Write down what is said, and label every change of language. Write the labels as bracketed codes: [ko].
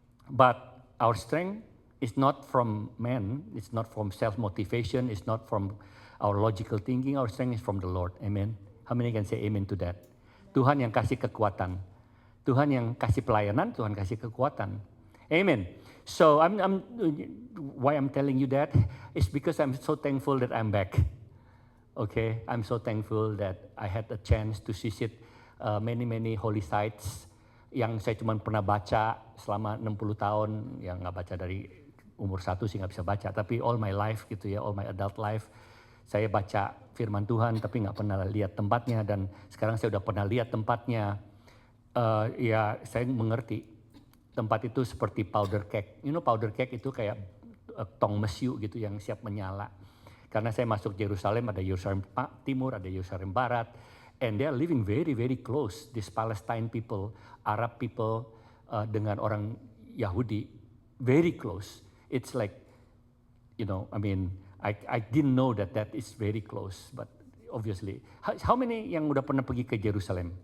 [en] But our strength is not from man, it's not from self-motivation, it's not from our logical thinking, our strength is from the Lord, amen. How many can say amen to that? [id] Tuhan yang kasih kekuatan, Tuhan yang kasih pelayanan, Tuhan kasih kekuatan, amen. [en] So why I'm telling you that is because I'm so thankful that I'm back. Okay, I'm so thankful that I had a chance to visit many holy sites [id] yang saya cuma pernah baca selama 60 tahun, yang nggak baca dari umur 1 sih nggak bisa baca, tapi [en] all my life [id] gitu ya, [en] all my adult life, [id] saya baca firman Tuhan tapi nggak pernah lihat tempatnya, dan sekarang saya udah pernah lihat tempatnya. Ya saya mengerti tempat itu seperti powder cake. [en] You know powder cake [id] itu kayak tong mesiu gitu yang siap menyala. Karena saya masuk Yerusalem, ada Yerusalem Timur, ada Yerusalem Barat, [en] and they are living very, very close. These Palestine people, Arab people [id] dengan orang Yahudi, [en] very close. It's like, you know, I mean, I didn't know that is very close, but obviously. How many [id] yang udah pernah pergi ke Yerusalem?